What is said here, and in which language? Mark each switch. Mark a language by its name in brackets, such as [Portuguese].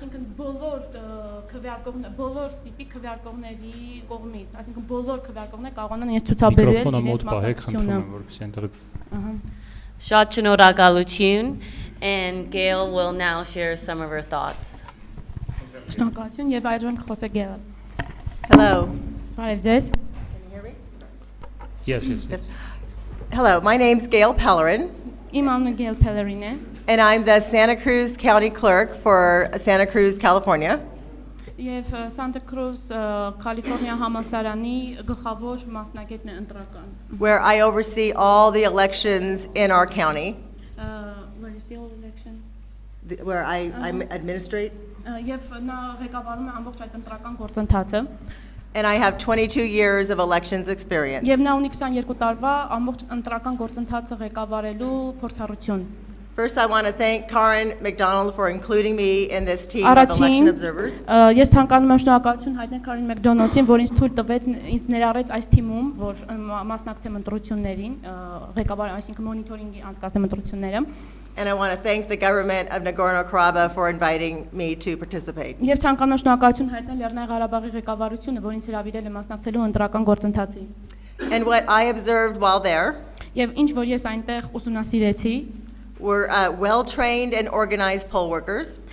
[Armenian] այսինքն բոլոր բոլոր տիպի քվեարկողների կողմից, այսինքն բոլոր քվեարկողները կարողանան իրենց ցուցաբերել Միկրոֆոնը մոտ պահեք, խնդրում եմ, որպեսզի այնտեղ Շատ շնորհակալություն, [English] and Gail will now share some of her thoughts. [Armenian] Շնորհակալություն եւ այժմ կխոսե Գելը։ [English] Hello. [Armenian] Բարև ձեզ։ [English] Can you hear me? Yes. Hello, my name's Pellerין, [Armenian] Իմ անունը Գեյլ Պելերին է։ [English] and I'm the Santa Cruz County Clerk for Santa Cruz, California. [Armenian] Եվ Սանտա Կրուզ Կալիֆորնիա համալսարանի գլխավոր մասնագետն է ընտրական։ [English] Where I oversee all the elections in our county, Where is the election? where I administrate. [Armenian] Եվ նա ղեկավարում է ամբողջ այդ ընտրական գործընթացը։ [English] And I have 22 years of elections experience. [Armenian] Եվ նա ունի 22 տարվա ամբողջ ընտրական գործընթացը ղեկավարելու փորձառություն։ [English] First, I want to thank Karen McDonald for including me in this team of election [Armenian] Առաջին [English] observers. [Armenian] ես ցանկանում եմ շնորհակալություն հայտնել Քերին ՄաքԴոնալդին, որ ինձ թույլ տվեց ինձ ներառեց այս թիմում, որ մասնակցեմ ընտրություններին, ղեկավար, այսինքն մոնիթորինգի անցկացնեմ ընտրությունները։ [English] And I want to thank the government of Nagorno-Karabakh for inviting me to participate. [Armenian] Եվ ցանկանում եմ շնորհակալություն հայտնել Լեռնային Ղարաբաղի ղեկավարությունը, որ ինձ հրավիրել է մասնակցելու ընտրական գործընթացի։ [English] And what I observed while there [Armenian] Եվ ինչ որ ես այնտեղ ուսումնասիրեցի, [English] were well-trained and organized poll workers,